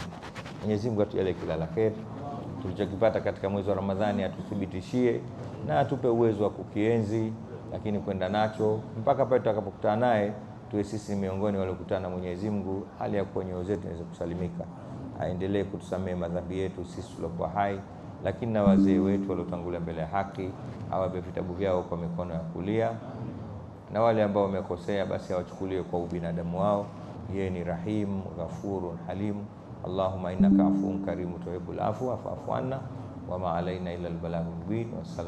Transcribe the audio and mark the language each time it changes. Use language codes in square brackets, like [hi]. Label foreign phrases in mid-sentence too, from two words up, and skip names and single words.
[sw] Mwenyezi Mungu atujalie kila la kheri. Tulichokipata katika mwezi wa Ramadhani atuthibitishie na atupe uwezo wa kukienzi, lakini kwenda nacho mpaka pale tutakapokutana naye, tuwe sisi miongoni waliokutana na Mwenyezi Mungu hali ya kuwa nyoyo zetu inaweza kusalimika. Aendelee kutusamehe madhambi yetu sisi tuliokuwa hai, lakini na wazee wetu waliotangulia mbele ya haki, awape vitabu vyao kwa mikono ya kulia, na wale ambao wamekosea basi awachukulie kwa ubinadamu wao. Yeye ni [ar] رحيم، غفور، حليم. اللهم إنك عفو كريم تحب العفو فاعف عنا وما علينا إلا البلاغ المبين. والسلام.